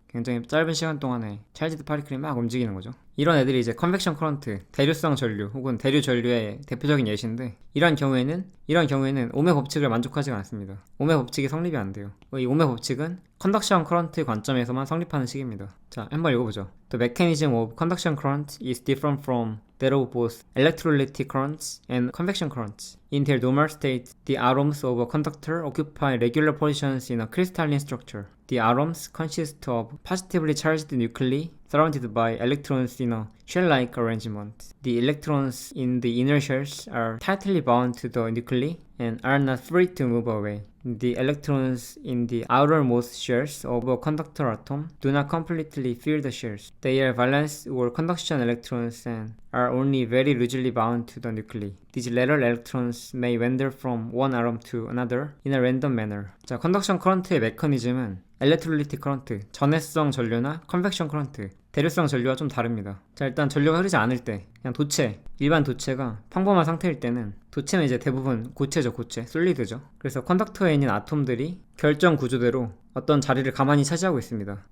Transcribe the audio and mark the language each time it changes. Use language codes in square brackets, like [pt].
[ko] 굉장히 짧은 시간 동안에 찰지드 파리클이 막 움직이는 거죠. 이런 애들이 이제 컨벡션 커런트, 대류성 전류 혹은 대류 전류의 대표적인 예시인데, 이런 경우에는 오메 법칙을 만족하지 않습니다. 오메 법칙이 성립이 안 돼요. 이 오메 법칙은 컨덕션 커런트 관점에서만 성립하는 식입니다. 자, 한번 읽어보죠. [en] The mechanism of conduction current is different from that of both electrolytic currents and convection currents. In their normal state, the atoms of a conductor occupy regular positions in a crystalline structure. The atoms consist of positively charged nuclei surrounded by electrons in a shell-like arrangement. The electrons in the inner shells are tightly bound to the nuclei and are not free to move away. The electrons in the outermost shells of a conductor atom do not completely fill the shells. They are valence or conduction electrons and are only very loosely bound to the nuclei. These latter electrons may wander from one atom to another in a random manner. [ko] 자, 컨덕션 커런트의 메커니즘은 엘렉트롤리틱 커런트, 전해성 전류나 컨벡션 커런트, 대류성 전류와 좀 다릅니다. 자, 일단 전류가 흐르지 않을 때, 그냥 도체, 일반 도체가 평범한 상태일 때는, 도체는 이제 대부분 고체죠, 고체, 솔리드죠. 그래서 컨덕터에 있는 아톰들이 결정 구조대로 어떤 자리를 가만히 차지하고 있습니다.